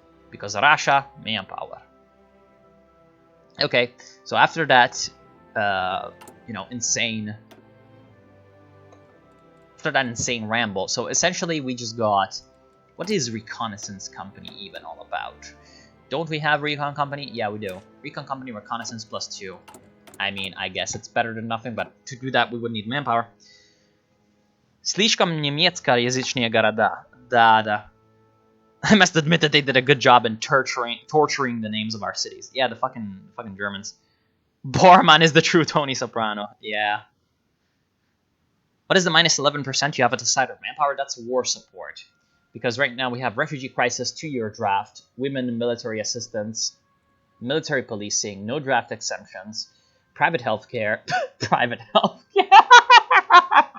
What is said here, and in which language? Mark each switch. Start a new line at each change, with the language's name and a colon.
English: Because Russia, manpower. Okay, so after that, you know, insane ramble. So essentially we just got, What is reconnaissance company even all about? Don't we have recon company? Yeah, we do. Recon company, reconnaissance +2. I mean, I guess it's better than nothing, but to do that we would need manpower.
Russian: Слишком немецкоязычные города. Да.
English: I must admit that they did a good job in torturing the names of our cities. Yeah, the fucking Germans. Bormann is the true Tony Soprano. Yeah. What is the minus 11% you have at the side of manpower? That's war support. Because right now we have refugee crisis, 2-year draft, women military assistance, military policing, no draft exemptions, private healthcare, private healthcare.